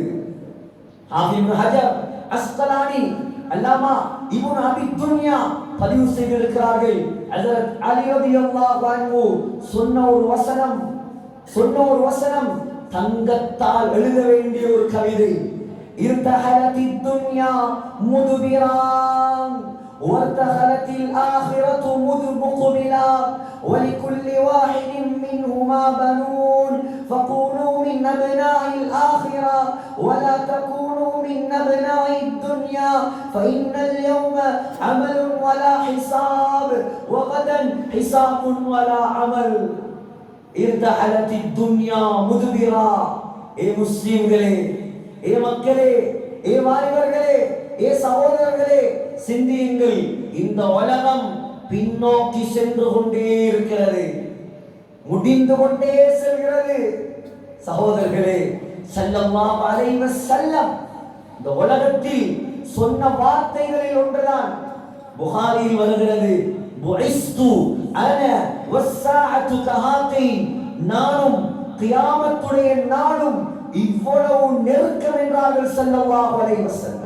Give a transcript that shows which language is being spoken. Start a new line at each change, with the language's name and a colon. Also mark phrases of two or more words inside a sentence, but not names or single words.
Tamil: இப்னு ஹஜர் அஸ்கலானி, அல்லாமா இப்னு அபி துன்யா பதிவு செய்திருக்கிறார்கள். ஹஜ்ரத் அலி
Arabic: رضي الله عنه
Tamil: சொன்ன ஒரு வசனம் தங்கத்தால் எழுத வேண்டிய ஒரு கவிதை.
Arabic: ارتحلت الدنيا مدبرة وارتحلت الآخرة مقبلا ولكل واحد منهما بنون فكونوا من أبناء الآخرة ولا تكونوا من أبناء الدنيا فإن اليوم عمل ولا حساب وغدا حساب ولا عمل ارتحلت الدنيا مدبرا.
Tamil: ஏ முஸ்லிம்களே, ஏ மக்களே, ஏ வாலிபர்களே, ஏ சகோதரர்களே, சிந்தியுங்கள். இந்த உலகம் பின்னோக்கி சென்று கொண்டே இருக்கிறது, முடிந்து கொண்டே செல்கிறது. சகோதரர்களே,
Arabic: صلى الله عليه وسلم
Tamil: இந்த உலகத்தில் சொன்ன வார்த்தைகளில் ஒன்றுதான் புகாரியில் வருகிறது,
Arabic: بعثت أنا والساعة كهاتين,
Tamil: நானும் கியாமத்துடைய நாளும் இவ்வளவு நெருக்கம் என்றார்கள்
Arabic: صلى الله عليه وسلم.